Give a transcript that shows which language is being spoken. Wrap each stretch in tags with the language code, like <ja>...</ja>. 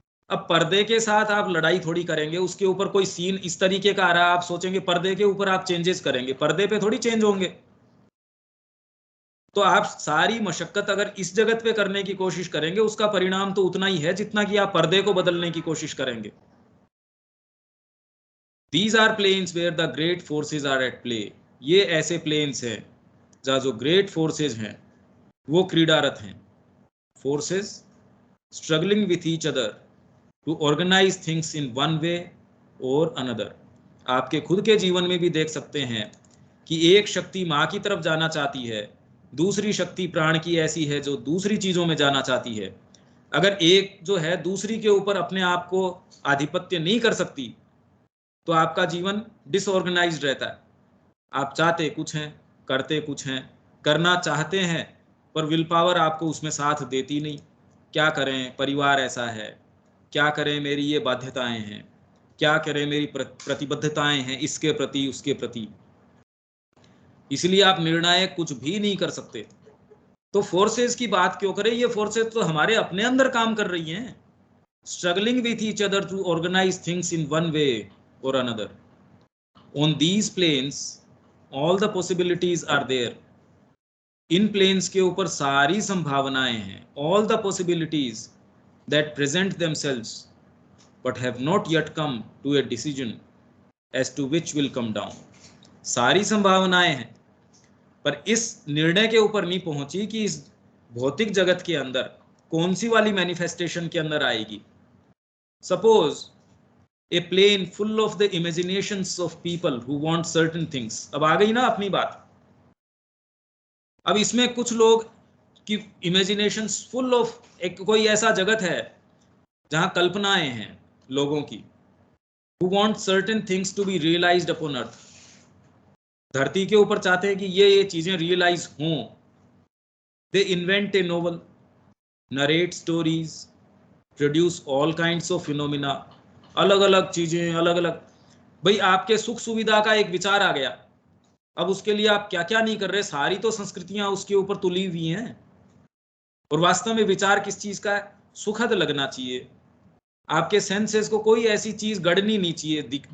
<hi>अब पर्दे के साथ आप लड़ाई थोड़ी करेंगे, उसके ऊपर कोई सीन इस तरीके का आ रहा है, आप सोचेंगे पर्दे के ऊपर आप चेंजेस करेंगे, पर्दे पे थोड़ी चेंज होंगे। तो आप सारी मशक्कत अगर इस जगत पे करने की कोशिश करेंगे, उसका परिणाम तो उतना ही है जितना कि आप पर्दे को बदलने की कोशिश करेंगे।</hi> <en>These are planes where the great forces are at play.</en> <hi>ये ऐसे प्लेन्स हैं जहाँ जो ग्रेट फोर्सेज हैं वो क्रीडारत हैं।</hi> <en>Forces struggling with each other to organise things in one way और another.</en> <hi>आपके खुद के जीवन में भी देख सकते हैं कि एक शक्ति माँ की तरफ जाना चाहती है, दूसरी शक्ति प्राण की ऐसी है जो दूसरी चीज़ों में जाना चाहती है। अगर एक जो है दूसरी के ऊपर अपने आप को आधिपत्य नहीं कर सकती तो आपका जीवन डिसऑर्गेनाइज्ड रहता है। आप चाहते कुछ हैं, करते कुछ हैं, करना चाहते हैं, पर विल पावर आपको उसमें साथ देती नहीं। क्या करें, परिवार ऐसा है, क्या करें, मेरी ये बाध्यताएं हैं, क्या करें, मेरी प्रतिबद्धताएं हैं इसके प्रति उसके प्रति, इसलिए आप निर्णायक कुछ भी नहीं कर सकते। तो फोर्सेस की बात क्यों करें? ये फोर्सेस तो हमारे अपने अंदर काम कर रही हैं,</hi> <en>Struggling with each other to organise things in one way or another. On these planes all the possibilities are there.</en> <hi>In planes के ऊपर सारी संभावनाएं हैं,</hi> <en>all the possibilities that present themselves but have not yet come to a decision as to which will come down.</en> <hi>सारी संभावनाएं हैं पर इस निर्णय के ऊपर नहीं पहुंची कि इस भौतिक जगत के अंदर कौन सी वाली मैनिफेस्टेशन के अंदर आएगी.</hi> <en>Suppose a plane full of the imaginations of people who want certain things.</en> <hi>अब आ गई ना अपनी बात. अब इसमें कुछ लोग की इमेजिनेशंस फुल ऑफ एक कोई ऐसा जगत है जहां कल्पनाएं हैं लोगों की,</hi> <en>who want certain things to be realized upon earth.</en> <hi>धरती के ऊपर चाहते हैं कि ये चीजें रियलाइज हों.</hi> <en>They invent a novel, narrate stories, produce all kinds of phenomena.</en> <hi>अलग अलग चीजें, अलग अलग. भाई आपके सुख सुविधा का एक विचार आ गया, अब उसके लिए आप क्या क्या नहीं कर रहे. सारी तो संस्कृतियां उसके ऊपर तुली हुई हैं. और वास्तव में विचार किस चीज का है? सुखद लगना चाहिए. आपके सेंसेस को कोई ऐसी चीज गड़नी नहीं चाहिए.</hi>